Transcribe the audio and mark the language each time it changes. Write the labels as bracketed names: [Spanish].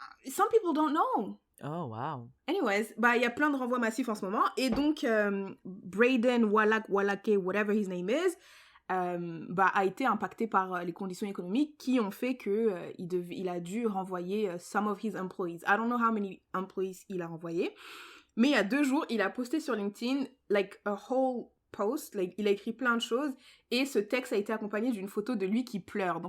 [English] Some people don't know. Oh, wow. [French] Anyways, il y a plein de renvois massifs en ce moment. Et donc, Braden Wallake, [English] whatever his name is, [French] a été impacté par les conditions économiques qui ont fait que il a dû renvoyer [English] some of his employees. I don't know how many employees [French] il a renvoyé. Mais il y a 2 jours, il a posté sur LinkedIn, like, [English] a whole post, [French] like, il a écrit plein de choses, et ce texte a été accompagné d'une photo de lui qui pleure.